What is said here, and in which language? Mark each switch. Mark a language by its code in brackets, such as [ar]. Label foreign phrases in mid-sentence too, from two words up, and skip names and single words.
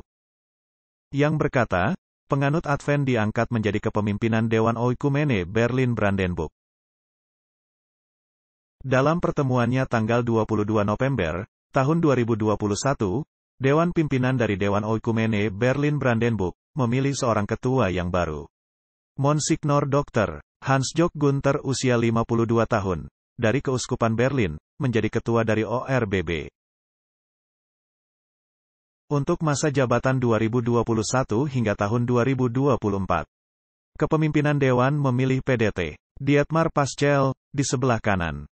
[id] Yang berkata, penganut Advent diangkat menjadi kepemimpinan Dewan Oikumene Berlin-Brandenburg. Dalam pertemuannya tanggal 22 November, tahun 2021, Dewan Pimpinan dari Dewan Oikumene Berlin-Brandenburg, memilih seorang ketua yang baru. Monsignor Dr. Hans-Jörg Gunther usia 52 tahun, dari Keuskupan Berlin, menjadi ketua dari ORBB. Untuk masa jabatan 2021 hingga tahun 2024. Kepemimpinan Dewan memilih PDT, Dietmar Paschal, di sebelah kanan.